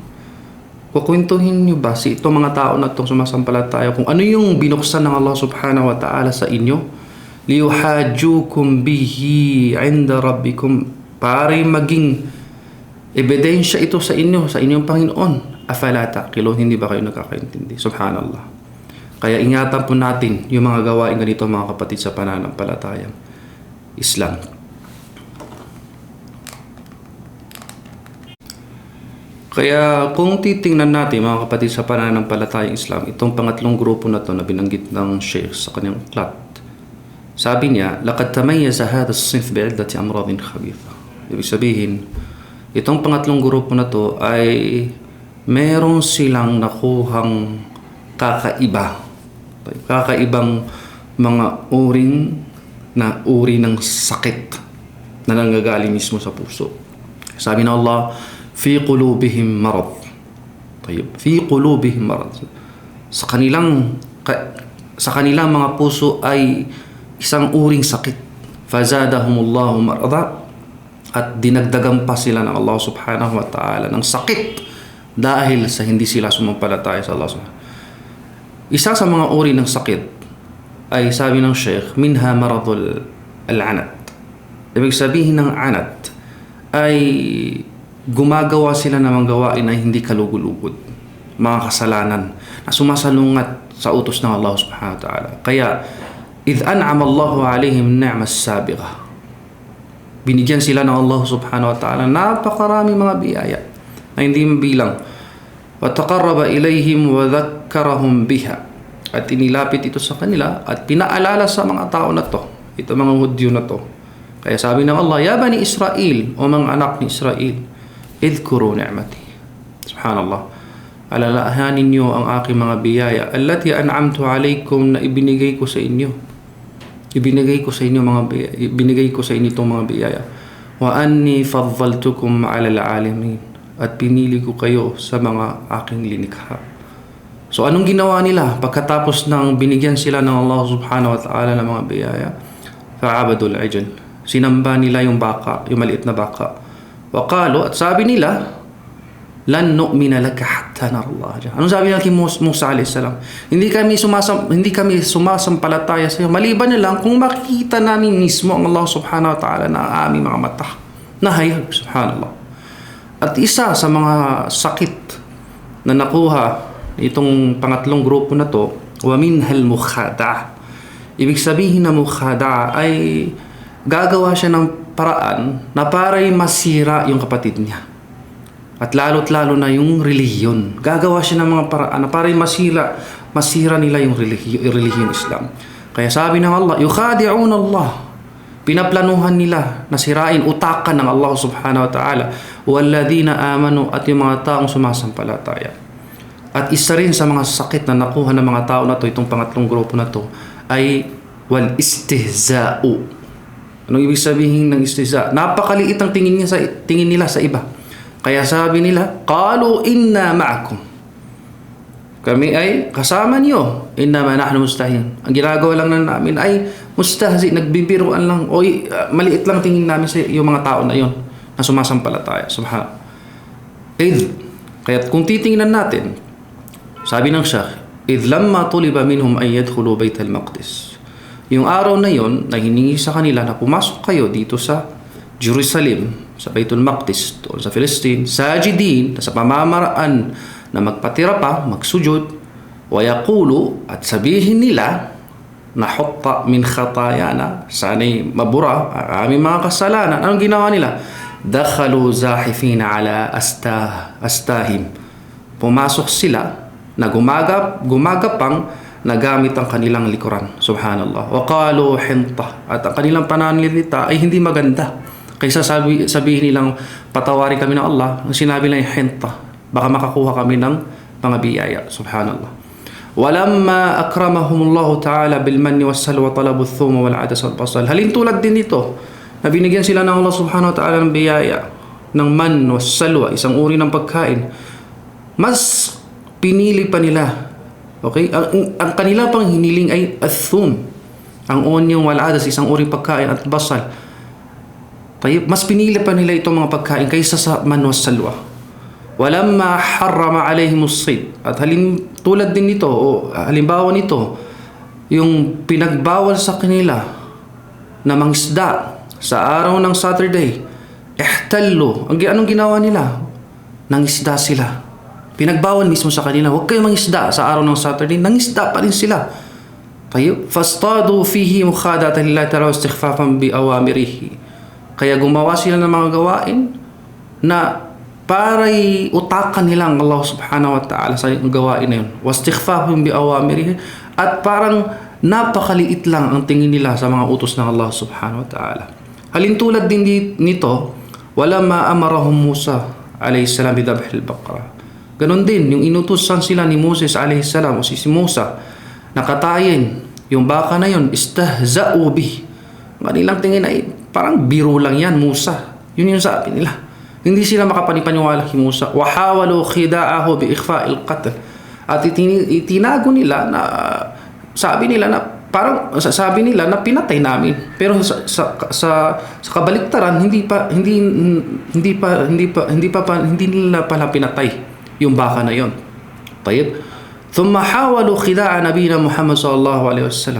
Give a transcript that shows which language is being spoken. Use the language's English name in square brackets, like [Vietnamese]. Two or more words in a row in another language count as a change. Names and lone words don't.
[Filipino] Kukwentuhin niyo ba si itong mga tao na itong sumasampalataya kung ano yung binuksan ng [Arabic] الله سبحانه وتعالى [Filipino] sa inyo? [Arabic] ليحاجوكم به عند ربكم, [Filipino] para maging ebidensya ito sa inyo, sa inyong Panginoon. [Arabic] أفلا تعقلون, [Filipino] hindi ba kayo nakakaintindi? Subhanallah. Kaya ingatan po natin yung mga gawain ganito, mga kapatid, sa pananampalatayang Islam. Kaya kung titingnan natin, mga kapatid, sa pananampalatayang Islam, itong pangatlong grupo na to na binanggit ng Sheikh sa kanyang aklat, sabi niya, [Arabic] لقد تميز هذا الصنف بعدة أمراض خبيثة. [Filipino] Ibig sabihin, itong pangatlong grupo na to ay meron silang nakuhang kakaibang mga uri ng sakit na nanggagaling mismo sa puso. Sabi ng Allah, [Arabic] في قلوبهم مرض. في قلوبهم مرض. [Filipino] sa kanilang mga puso ay isang uring sakit. [Arabic] فزادهم الله مرضا, [Filipino] at dinagdagan pa sila ng [Arabic] الله سبحانه وتعالى [Filipino] ng sakit dahil sa hindi sila sumampalataya sa [Arabic] الله سبحانه. [Filipino] Isa sa mga uri ng sakit ay sabi ng Sheikh, [Arabic] منها مرض العنت. [Filipino] Ibig sabihin ng anat ay gumagawa sila ng mga gawain na hindi kalugulugod, mga kasalanan na sumasalungat sa utos ng [Arabic] الله سبحانه وتعالى. Kaya إذ أنعم الله عليهم النعم السابغة, [Filipino] binigyan sila ng [Arabic] الله سبحانه وتعالى [Filipino] napakarami mga biyaya na hindi mabilang. [Arabic] وتقرب إليهم وذكرهم بها, [Filipino] at inilapit ito sa kanila at pinaalala sa mga tao na to, ito mga Hudyo na to. Kaya sabi ng Allah, [Arabic] يا بني إسرائيل, [Filipino] o mga anak ni Israel, [Arabic] اذكروا نعمتي سبحان الله, [Filipino] alalahanin niyo ang aking mga biyaya, [Arabic] التي أنعمت عليكم, [Filipino] na ibinigay ko sa inyo. Ibinigay ko sa inyo itong mga biyaya. [Arabic] وأني فضلتكم على العالمين, [Filipino] at pinili ko kayo sa mga aking linikha. So anong ginawa nila pagkatapos ng binigyan sila ng [Arabic] الله سبحانه وتعالى [Filipino] ng mga biyaya? [Arabic] فعبدوا العجل, [Filipino] sinamba nila yung baka, yung maliit na baka. [Arabic] وقالوا, [Filipino] at sabi nila, [Arabic] لن نؤمن لك حتى نرى الله. [Filipino] Anong sabi ng Musa [Arabic] عليه السلام? [Filipino] Hindi kami sumasampalataya sa iyo maliban na lang kung makikita namin mismo ang [Arabic] الله سبحانه وتعالى [Filipino] na aming mga mata. Nahayag, subhanallah. At isa sa mga sakit na nakuha itong pangatlong grupo na to, [Arabic] ومنها المخادعة'. [Filipino] Ibig sabihin na mukhada' ay gagawa siya ng paraan na para'y masira yung kapatid niya. At lalo't lalo na yung relihiyon. Gagawa siya ng mga paraan na parang masira nila yung relihiyon Islam. Kaya sabi ng Allah, [Arabic] يخادعون الله, [Filipino] pinaplanuhan nila na sirain, utakan ng [Arabic] الله سبحانه وتعالى والذين آمنوا, [Filipino] at yung mga taong sumasampalataya. At isa rin sa mga sakit na nakuha ng mga tao na to, itong pangatlong grupo na to, ay [Arabic] والاستهزاء. [Filipino] Anong ibig sabihin ng istihza'? Napakaliit ang tingin nila sa iba. Kaya sabi nila, [Arabic] قالوا إنا معكم, [Filipino] kami ay kasama niyo, [Arabic] إنما نحن مستهزئون. [Filipino] Ang ginagawa lang namin ay mustahzi, nagbibiruan lang, o maliit lang tingin namin sa yung mga tao na yon na sumasampalataya. [Arabic] Subhanallah. [Filipino] Kaya kung titingnan natin, sabi ng Sheikh, [Arabic] إذ لما طلب منهم أن يدخلوا بيت المقدس, [Filipino] yung araw na yon na hiningi sa kanila na pumasok kayo dito sa Jerusalem, sa Baitul Maqdis, doon sa Palestine, sajidin, sa pamamaraan na magpatira pa, [Arabic] magsujud, ويقولوا, [Filipino] at sabihin nila, [Arabic] نحط من خطايانا, [Filipino] sana'y mabura ang aming mga kasalanan. Anong ginawa nila? [Arabic] دخلوا زاحفين على أستاههم, [Filipino] pumasok sila na gumagapang nagamit ang kanilang likuran. [Arabic] سبحان الله وقالوا حنطة, [Filipino] at ang kanilang pananalita ay hindi maganda. Kaysa sabihin nilang patawarin kami ng Allah, ang sinabi lang ay hinta, baka makakuha kami ng mga biyaya. Subhanallah. [Arabic] ولما أكرمهم الله تعالى بالمن والسلوى طلبوا الثوم والعدس والبصل. [Filipino] Halin tulad din ito na binigyan sila ng [Arabic] الله سبحانه وتعالى [Filipino] ng biyaya, ng [Arabic] المن والسلوى, [Filipino] isang uri ng pagkain. Mas pinili pa nila, okay? Ang kanila pang hiniling ay athum, ang onion [Arabic] والعدس, [Filipino] isang uri pagkain, at basal. Mas pinili pa nila itong mga pagkain kaysa sa [Arabic] المن والسلوى. ولما حرم عليهم الصيد, [Filipino] at tulad din nito, o halimbawa nito, yung pinagbawal sa kanila na mangisda sa araw ng Saturday, ihtallu, anong ginawa nila? Nangisda sila. Pinagbawal mismo sa kanila, huwag kayo mangisda sa araw ng Saturday, nangisda pa rin sila. [Arabic] فاعتدوا فيه مخادعة لله تعالى استخفافا بأوامره. [Filipino] Kaya gumawa sila ng mga gawain na para'y utakan nila ang [Arabic] الله سبحانه وتعالى [Filipino] sa gawain na yun. [Arabic] واستخفاف بأوامره, [Filipino] at parang napakaliit lang ang tingin nila sa mga utos ng [Arabic] الله سبحانه وتعالى. [Filipino] Halintulad din nito, [Arabic] ولما أمرهم موسى عليه السلام بذبح البقرة. [Filipino] Ganon din, yung inutusan sila ni Moses [Arabic] عليه السلام, [Filipino] o si Musa, nakatayin yung baka na yun, [Arabic] استهزأوا به. [Filipino] Kanilang tingin ay parang biro lang yan, Musa. Yun yung sabi nila. Hindi sila makapanipaniwala kay Musa. [Arabic] وحاولوا خداعه بإخفاء القتل. [Filipino] At itinago nila na sabi nila na pinatay namin. Pero sa kabaliktaran hindi nila pala pinatay yung baka na yon. Tayyib. [Arabic] ثم حاولوا خداع نبينا محمد صلى الله عليه وسلم.